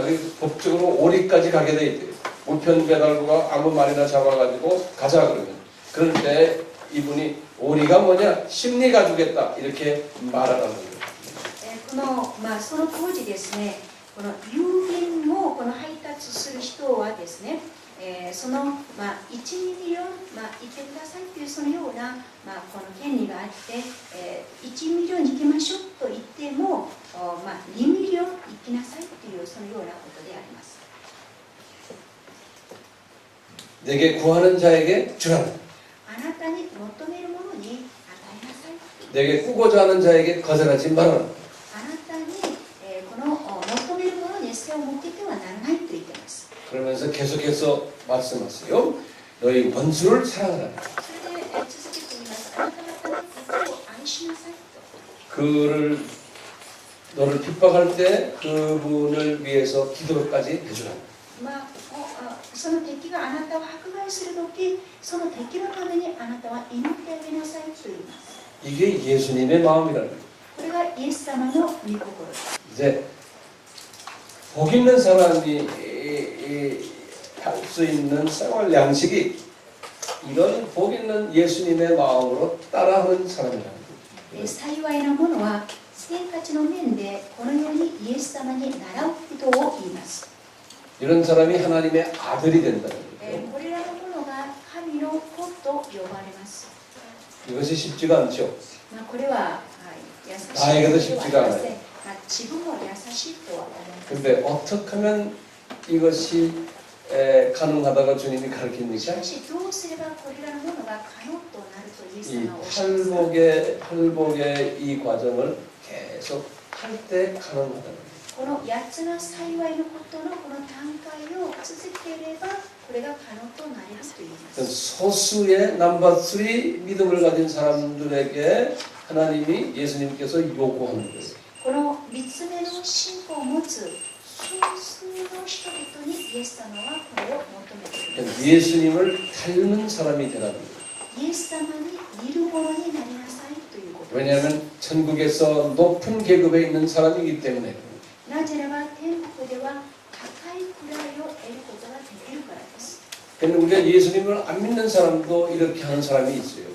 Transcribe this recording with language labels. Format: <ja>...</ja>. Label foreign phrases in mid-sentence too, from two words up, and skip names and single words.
<ko>법적으로 오리까지 가게 돼 있대요. 우편 배달부가 아무 말이나 잡아가지고 가자 그러면 그럴 때 이분이 오리가 뭐냐 심리가 주겠다 이렇게 말하라는 거예요.</ko> <ja>その当時ですねこの郵便をこの配達する人はですね、その、1ミリオン、行ってくださいというそのような、この権利があって、1ミリオン行きましょうと言っても、2ミリオン行きなさいというそのようなことであります。</ja> <ko>내게 구하는 자에게 주라.</ko> <ja>あなたに求めるものに与えなさい。</ja> <ko>내게 꾸고자 하는 자에게 거절하지 말아라.</ko> <ja>あなたに、この求めるものに背を向けてはならないと言っています。</ja> <ko>그러면서 계속해서 말씀하세요. 너희 원수를 사랑하라.</ko> <ja>それ続けています。あなた方の敵を愛しなさいと。</ja> <ko>그를 너를 핍박할 때 그분을 위해서 기도까지 해주라.</ko> <ja>その敵があなたを迫害するとき、その敵のためにあなたは祈ってあげなさいと言います。</ja> <ko>이게 예수님의 마음이라는 거예요.</ko> <ja>これがイエス様の御心です。</ja> <ko>이제 복 있는 사람이 할 수 있는 생활 양식이 이런 복 있는 예수님의 마음으로 따라하는 사람이라는 거예요.</ko> <ja>幸いなものは生活の面でこのようにイエス様に習う人を言います。</ja> <ko>이런 사람이 하나님의 아들이 된다는 거예요.</ko> <ja>これらのものが神の子と呼ばれます。</ja> <ko>이것이 쉽지가 않죠.</ko> <ja>これは優しいとは</ja> <ko>나에게도</ko> <ja>言いま</ja> <ko>쉽지가</ko> <ja>せん。</ja> <ko>않아요.</ko> <ja>自分も優しいとは思います。</ja> <ko>근데 어떻게 하면 이것이 가능하다고 주님이</ko> <ja>し</ja> <ko>가르칩니까?</ko> <ja>かしどうすればこれらのものが可能となるとイエス</ja> <ko>이</ko> <ja>様はおっしゃいますか。</ja> <ko>팔복의 이 과정을 계속 할 때 가능하다는 거예요.</ko> <ja>この8つの幸いのことのこの段階を続ければこれが可能となりますと言いま</ja> <ko>어떤</ko> <ja>す。</ja> <ko>소수의 넘버 3 믿음을 가진 사람들에게 하나님이 예수님께서 요구하는 거예요.</ko> <ja>この3つ目の信仰を持つ少数の人々にイエス様はこれを求めているんです。</ja> <ko>예수님을 닮은 사람이 되라는 거예요.</ko> <ja>イエス様に似るものになりなさいということです。</ja> <ko>왜냐하면 천국에서 높은 계급에 있는 사람이기 때문에</ko> <ja>なぜならば天国では高い位を得ることができるからです。</ja> <ko>근데 우리가 예수님을 안 믿는 사람도 이렇게 하는 사람이 있어요.</ko>